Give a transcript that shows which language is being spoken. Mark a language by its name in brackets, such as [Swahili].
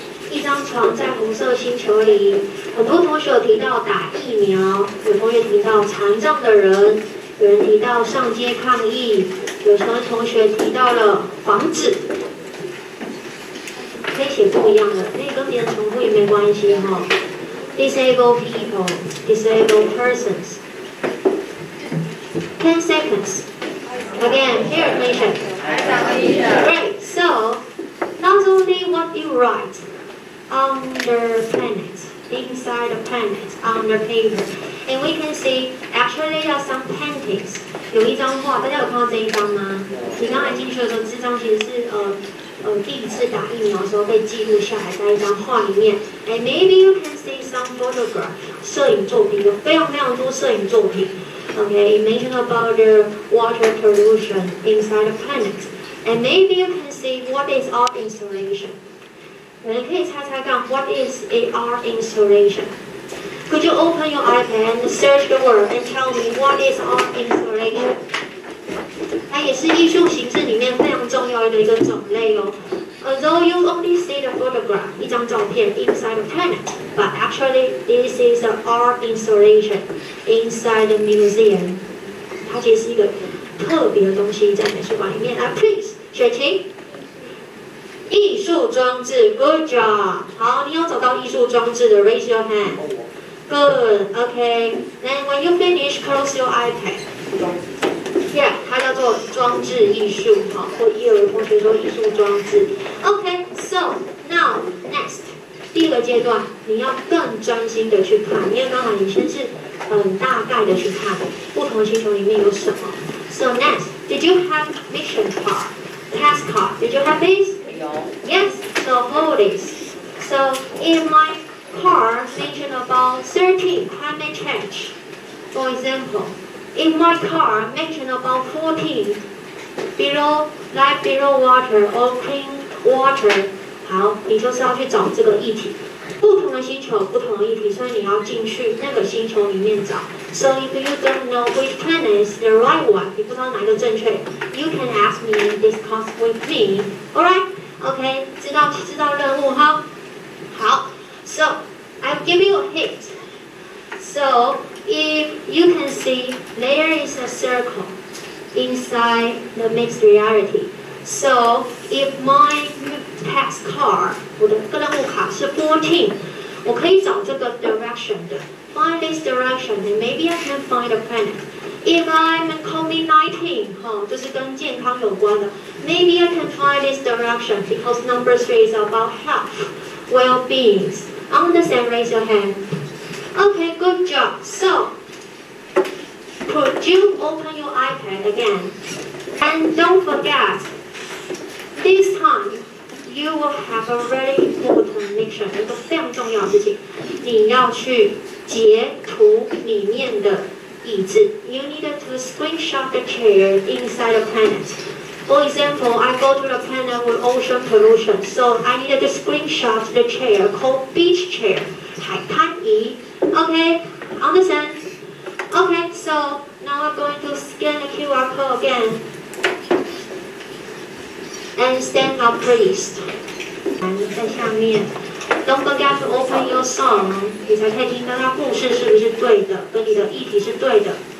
[Chinese] 一张床在红色星球里，很多同学有提到打疫苗，有同学提到残障的人，有人提到上街抗议，有同学提到了房子，可以写不一样的，可以跟别人重复也没关系哈。 [English] Disabled people, disabled persons. 10 seconds. Again, pay attention. Great. So, not only what you write on the planet, inside the planet, on the paper, and we can see actually there are some paintings. [Chinese] 有一张画，大家有看到这一张吗？你刚才进去的时候，这张其实是第一次打疫苗的时候被记录下来，在一张画里面。 [English] And maybe you can see some photograph. [Chinese] 摄影作品有非常非常多摄影作品。 [English] Okay, it mentioned about the water pollution inside the planet. And maybe you can see what is art installation. [Chinese] 有人可以猜猜看 [English] what is a art installation? Could you open your iPad and search the word and tell me what is art installation? [Chinese] 它也是艺术形式里面非常重要的一个种类哦。 [English] Although you only see the photograph, [Chinese] 一张照片 [English] inside the planet, but actually this is an art installation inside the museum. [Chinese] 它其实是一个特别的东西在美术馆里面。 [English] Please, 雪晴。 [Chinese] 艺术装置 ， [English] Good job。 [Chinese] 好，你有找到艺术装置的 ， [English] Raise your hand。 Good, okay. Then when you finish, close your iPad. [Chinese] Yeah, 它叫做装置艺术，好，或也有同学说艺术装置。 [English] Okay, so now next， [Chinese] 第2个阶段，你要更专心的去看，因为刚才你先是很大概的去看不同星球里面有什么。 [English] So next, did you have mission card, task card? Did you have this? Yes. So hold this. So in my card mentioned about 13 climate change, for example. In my card mentioned about 14 life below water or clean water. [Chinese] 好，你就是要去找这个议题，不同的星球，不同的议题，所以你要进去那个星球里面找。 [English] So if you don't know which planet is the right one, [Chinese] 你不知道哪一个正确 [English] ，you can ask me and discuss with me. Alright? Okay? [Chinese] 知道任务哈。好 [English] ，So I'll give you a hint. So if you can see, there is a circle inside the mixed reality. So if my task card, [Chinese] 我的任务卡是14，我可以找这个 [English] direction 的 ，find this direction, and maybe I can find a planet. If I'm COVID-19, [Chinese] 就是跟健康有关的 [English] ，maybe I can find this direction because number 3 is about health, well-being. Understand? Raise your hand. Okay, good job. So Could you open your iPad again? And don't forget, this time you will have a very important mission. [Chinese] 一个非常重要的事情，你要去截图里面的椅子。 [English] You need to screenshot the chair inside the planet. For example, I go to the planet with ocean pollution, so I needed to screenshot the chair called beach chair, [Chinese] 海滩椅. [English] Okay, understand? Okay, so now I'm going to scan the QR code again. And stand up, please. [Chinese] 在下面 [English] ，Don't forget to open your song. [Chinese] 你才可以听到它故事是不是对的，跟你的议题是对的。